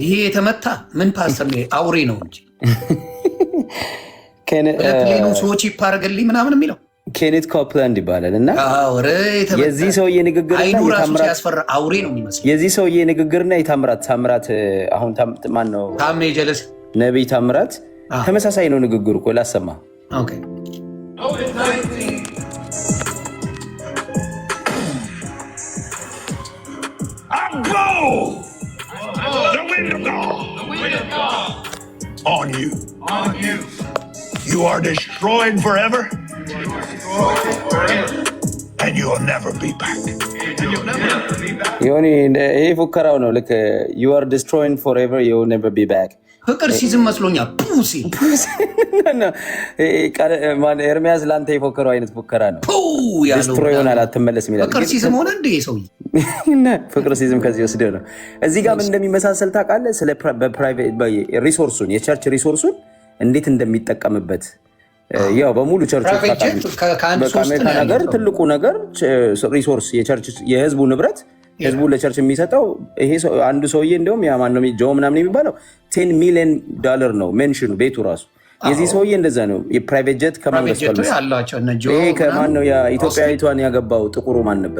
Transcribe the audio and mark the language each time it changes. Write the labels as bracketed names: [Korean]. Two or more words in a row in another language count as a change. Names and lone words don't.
[Amharic] ይሄ የተመታ ምን ፓስተር አውሬ ነው እንጂ ፕሌኑ ሰዎች ይፓረገልኝ ምናምን የሚለው ኬኔት ኮፕላንድ ይባላል እና የዚህ ሰውዬ ንግግርና ያስፈራ አውሬ ነው የሚመስለው። የዚህ ሰውዬ ንግግርና የታምራት አሁን ማን ነው ታሜ ጀለስ ነቢይ ታምራት ተመሳሳይ ነው ንግግሩ እኮ ላሰማ። ኦኬ [English] The wind of God. The wind of God. On you. On you. You are destroyed forever. And you'll never be back. [Amharic] ዮኒ ይሄ ፉከራው ነው። ልክ [English] you are destroyed forever, you'll never be back። [Amharic] ፍቅር ሲዝም መስሎኛል። ፑሲ ኤርሚያስ ለአንተ የፎከረው አይነት ፉከራ ነው። ዲስትሮይ ይሆናል አትመለስም ይላል። ፍቅር ሲዝም ሆነ እንደ ሰውዬ ፍቅር ሲዝም ከዚህ ወስደው ነው። እዚህ ጋር ምን እንደሚመሳሰል ታውቃለህ? ስለ ሪሶርሱን የቸርች ሪሶርሱን እንዴት እንደሚጠቀምበት ያው በሙሉ ቸርች በአሜሪካ ነገር ትልቁ ነገር ሪሶርስ የህዝቡ ንብረት ህዝቡ ለቸርች የሚሰጠው ይሄ አንዱ ሰውዬ እንደውም ያ ማነው ጆ ምናምን የሚባለው $10 ሚሊዮን ነው ሜንሽኑ ቤቱ ራሱ። የዚህ ሰውዬ እንደዛ ነው። የፕራይቬት ጀት ከማንገስ ይሄ ከማን ነው የኢትዮጵያዊቷን ያገባው ጥቁሩ ማን ነበረ?